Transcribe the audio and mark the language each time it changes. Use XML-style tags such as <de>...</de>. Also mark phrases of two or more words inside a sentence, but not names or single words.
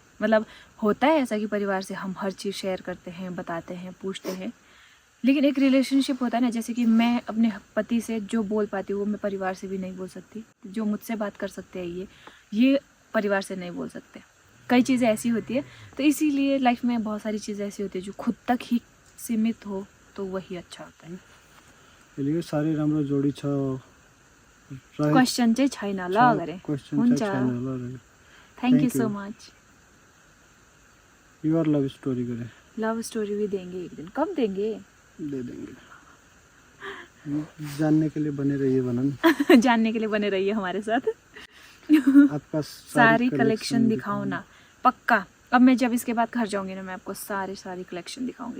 <hi>मतलब होता है ऐसा कि परिवार से हम हर चीज़ शेयर करते हैं, बताते हैं, पूछते हैं, लेकिन एक रिलेशनशिप होता है ना, जैसे कि मैं अपने पति से जो बोल पाती हूँ वो मैं परिवार से भी नहीं बोल सकती। जो मुझसे बात कर सकते हैं ये परिवार से नहीं बोल सकते। कई चीज़ें ऐसी होती है, तो इसीलिए लाइफ में बहुत सारी चीज़ें ऐसी होती है जो खुद तक ही सीमित हो तो वही अच्छा होता है।</hi> <ne>चलिए सारी राम्रो जोडी छ रहे- क्वेश्चन चाहिँ छैन ल छ, गरे question हुन्छ। चाहिँ छैन ल</ne> <en>thank you Thank सो you. मच। your love story करे love story</en> <hi>भी देंगे एक दिन। कब देंगे? दे देंगे। जानने के लिए बने रहिए बनन। जानने के लिए बने रहिए हमारे साथ। आपका सारी कलेक्शन दिखाओ ना। पक्का। अब मैं जब इसके बाद घर जाऊंगी ना, मैं आपको सारी कलेक्शन दिखाऊंगी।</hi>